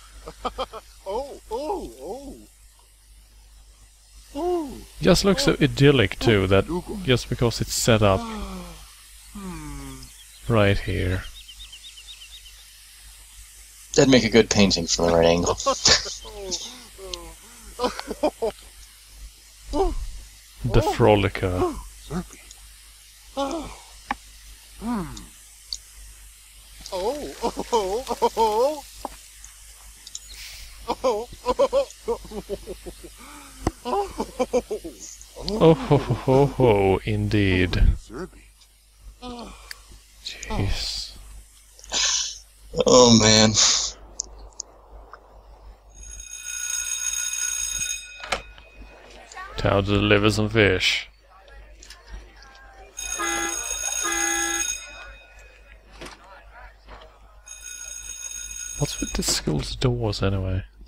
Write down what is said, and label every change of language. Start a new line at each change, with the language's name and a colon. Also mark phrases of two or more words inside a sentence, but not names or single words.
English: Just looks so idyllic too, that just because it's set up right here. That'd make a good painting from the right angle. The Frolicker. Oh ho ho ho ho, indeed. Jeez. Oh man. Time to deliver some fish. What's with the school's doors anyway?